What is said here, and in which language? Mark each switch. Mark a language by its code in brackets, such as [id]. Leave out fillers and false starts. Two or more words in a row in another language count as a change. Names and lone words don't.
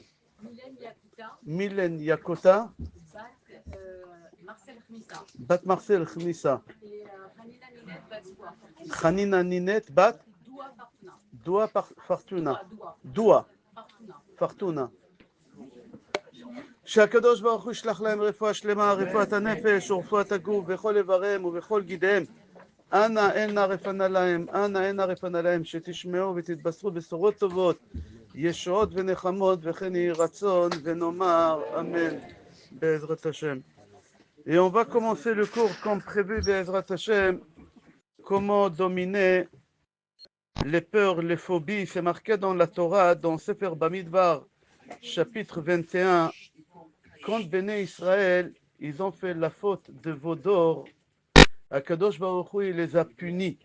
[he] Milen Yakota. Bat Marcel Khnissa. Khanina Ninet Bat Doua Fortuna. Doua Fortuna. שהקדוש ברוך הוא ישלח להם רפואה שלמה, רפואת הנפש ורפואת הגוף בכל איבריהם ובכל גידיהם. אנא אין רפנה להם, שתשמעו ותתבשרו בשורות טובות, ישועות ונחמות, וכן יהי רצון ונאמר אמן בעזרת השם. [fr] Et on va commencer le cours comme prévu [he] בעזרת השם, [fr] comment dominer les peurs, les phobies. C'est marqué dans la Torah, dans Sefer Bamidbar, chapitre 21. Quand Béné Israël, ils ont fait la faute de veau d'or, [he] הקדוש ברוך הוא, [fr] il les a punis.